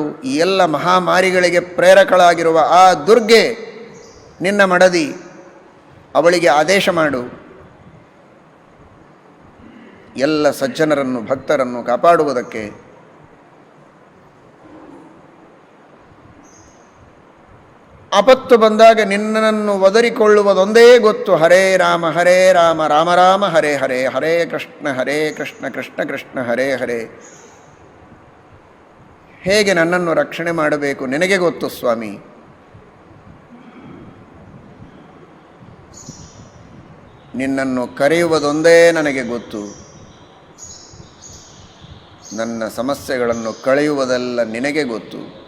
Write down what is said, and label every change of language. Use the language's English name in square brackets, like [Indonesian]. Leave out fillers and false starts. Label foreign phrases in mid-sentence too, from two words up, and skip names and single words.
[Kannada] ಈ ಎಲ್ಲ ಮಹಾಮಾರಿಗಳಿಗೆ ಪ್ರೇರಕಳಾಗಿರುವ ಆ ದುರ್ಗೆ ನಿನ್ನ ಮಡದಿ, ಅವಳಿಗೆ ಆದೇಶ ಮಾಡು. ಎಲ್ಲ ಸಜ್ಜನರನ್ನು ಭಕ್ತರನ್ನು ಕಾಪಾಡುವುದಕ್ಕೆ. ಆಪತ್ತು ಬಂದಾಗ ನಿನ್ನನ್ನು ಒದರಿಕೊಳ್ಳುವುದೊಂದೇ ಗೊತ್ತು. [Sanskrit] ಹರೇ ರಾಮ ರಾಮ ರಾಮ ಹರೇ ಹರೇ, ಹರೇ ಕೃಷ್ಣ ಕೃಷ್ಣ ಕೃಷ್ಣ ಹರೇ ಹರೇ. [Kannada] ಹೇಗೆ ನನ್ನನ್ನು ರಕ್ಷಣೆ ಮಾಡಬೇಕು ನಿನಗೆ ಗೊತ್ತು ಸ್ವಾಮಿ. ನಿನ್ನನ್ನು ಕರೆಯುವುದೊಂದೇ ನನಗೆ ಗೊತ್ತು. ನನ್ನ ಸಮಸ್ಯೆಗಳನ್ನು ಕಳೆಯುವುದೆಲ್ಲ ನಿನಗೆ ಗೊತ್ತು.